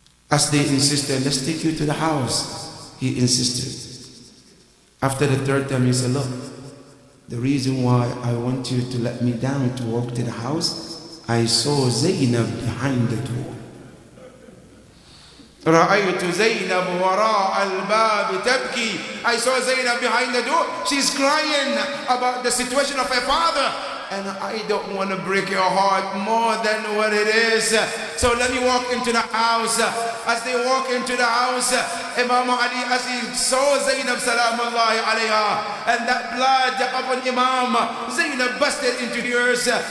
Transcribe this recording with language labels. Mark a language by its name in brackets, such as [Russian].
[English] As they insisted, let's take you to the house. He insisted. After the third time, he said, look, the reason why I want you to let me down to walk to the house, I saw Zainab behind the door. [Arabic] رأيت زينب وراء الباب تبكي. [English] I saw Zainab behind the door. She's crying about the situation of her father. And I don't want to break your heart more than what it is. So let me walk into the house. As they walk into the house, Imam Ali, as he saw Zainab salamullahi alayha, and that blood upon Imam, Zainab busted into tears.